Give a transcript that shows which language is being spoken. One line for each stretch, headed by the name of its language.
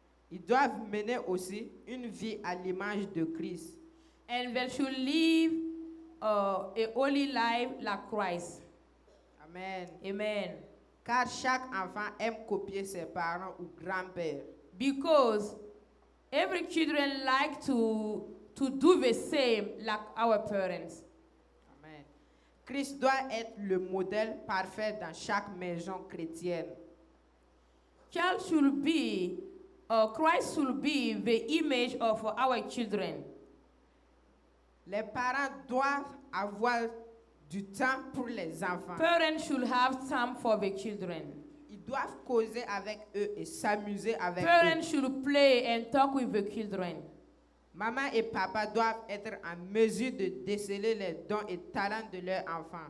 French: Ils doivent mener aussi une vie à l'image de Christ.
English: And they should live a holy life like Christ. Amen. Amen.
French: Car chaque enfant aime copier ses parents ou grands-pères.
English: Because every children like to do the same like our parents. Amen.
French: Christ doit être le modèle parfait dans chaque maison chrétienne.
English: Christ should be the image of our children.
French: Les parents doivent avoir du temps pour les enfants.
English: Parents should have time for the children.
French: Ils doivent causer avec eux et s'amuser avec
English: Parents
French: eux.
English: should play and talk with the children.
French: Maman et papa doivent être en mesure de déceler les dons et talents de leurs enfants.